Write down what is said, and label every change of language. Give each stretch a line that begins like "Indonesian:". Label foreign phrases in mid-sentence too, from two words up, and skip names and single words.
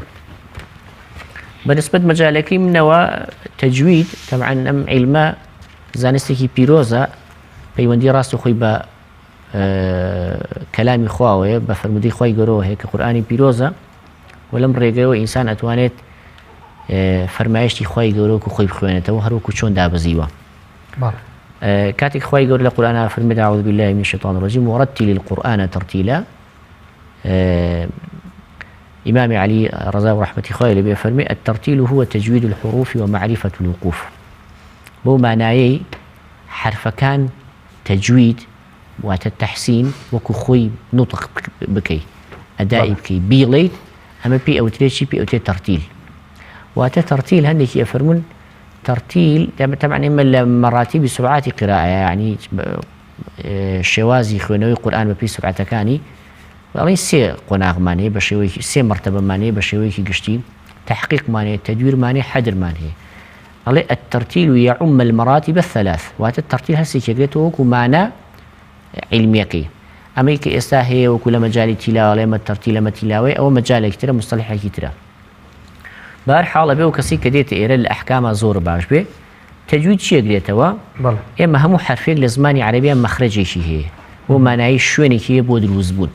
Central Kurdish: بەنسبەت مەجالەکەی منەوە تەجوید تەبعاً ئەم عیلمە زانستێکی پیرۆزە، پەیوەندی ڕاست و خۆی بە کەلامی خواوەیە، بە فەرمودەی خوای گەورەوە هەیە کە قورئانی پیرۆزە و لەم ڕێگەیەوە ئینسان ئەتوانێت فەرمایشتی خوای گەورە و خۆی بخوێنێتەوە هەروەکو چۆن دابەزیوە. کاتێک خوای گەورە لە قورئانە فەرمێت
Arabic: أعوذ بالله من الشيطان الرجيم ورتل القرآن ترتيلا،
Central Kurdish: إمام علي رضا ورحمة خوای لێ بێ فەرمێ
Arabic: الترتيل هو تجويد الحروف ومعرفة الوقوف.
Central Kurdish: بۆ مانایەی حرفەکان تەجوید واتە تەحسین وەکو خۆی نوتق بکەی ئەدای بکەی بیڵێیت، ئەمە پێی ئەوترێت پێی ئەوترێت تەرتیل. واتە تەرتیل هەندێکی ئەفەرمون تەرتیل طبعاً ئێمە لە مەراتیبی سورعاتی قراءە یعنی شێوازی خوێنەوەی قورئان بە پێی سورعەتەکانی بەڵێ سێ قۆناغمان هەیە، بە شێوەیەکی سێ مەرتەبەمان هەیە بە شێوەیەکی گشتی، تەحقیقمان هەیە، تەدویرمان هەیە، حەدرمان هەیە.
Arabic: ئەڵێ التەرتیل يعم المراتب الثلاث،
Central Kurdish: واتە تەرتیل هەستێکی دێتەوە وەکو مانە عیلمیەکەی. ئەمەی کە ئێستا هەیە وەکو لە مەجالی تیلاوە ئێمە تەرتیل ئەمە تیلاوەی ئەوە مەجالێکی ترە، مستەلحێکی ترە. بەهەرحاڵ ئەبێ و کەسی کە دێتە ئێرە لە ئەحکاما زۆر باش بێ تەجوید چیەک دێتەوە؟ ئێمە هەموو حرفێک لە زمانی عەرەبیان مەخرەجێکی هەیە بۆ مانایی شوێنێکی هەیە بۆ دروستبوون.